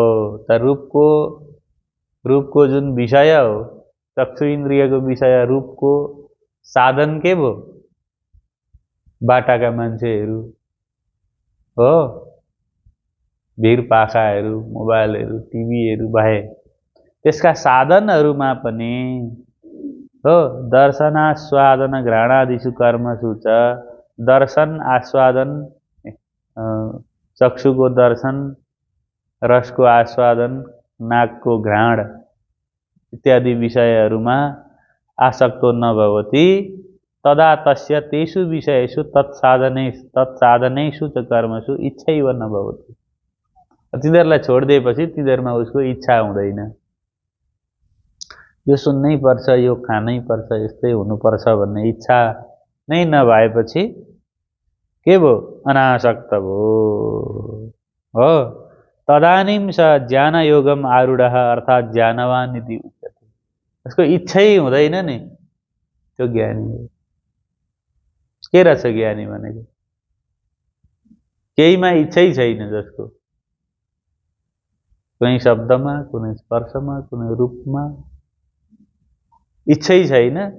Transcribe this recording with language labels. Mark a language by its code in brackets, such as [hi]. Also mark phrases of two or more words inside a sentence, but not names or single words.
[ne] त रूपको जुन विषय हो, चक्षु इन्द्रियको विषय रूपको साधन के भयो? बाटाका मान्छेहरू हो, भिरपाखाहरू, मोबाइलहरू, टिभीहरू भए। त्यसका साधनहरूमा पनि हो [sa] दर्शनास्वादन घ्राणादिषु कर्मसु च, [ne] दर्शन आस्वादन, चक्षुको दर्शन, रसको आस्वादन, नाकको घ्राण इत्यादि विषयहरूमा [sa] आसक्तो नभवति, तदा तस्य तेषु विषयेषु तत्साधनेषु च कर्मसु इच्छैव न भवति। [ne] तिनीहरूलाई छोडिदिएपछि तिनीहरूमा उसको इच्छा हुँदैन। यो सुन्नै पर्छ, यो खानै पर्छ, यस्तै हुनुपर्छ भन्ने इच्छा नै नभएपछि के भयो? अनासक्त भयो हो। [sa] तदानीं स ज्ञानयोगम आरूढः अर्थात् ज्ञानवान इति उच्यते। [ne] उसको इच्छै हुँदैन नि, त्यो ज्ञानी हो। के रहेछ ज्ञानी भनेको? केहीमा इच्छै छैन, जसको कुनै शब्दमा, कुनै स्पर्शमा, कुनै रूपमा इच्छै छैन।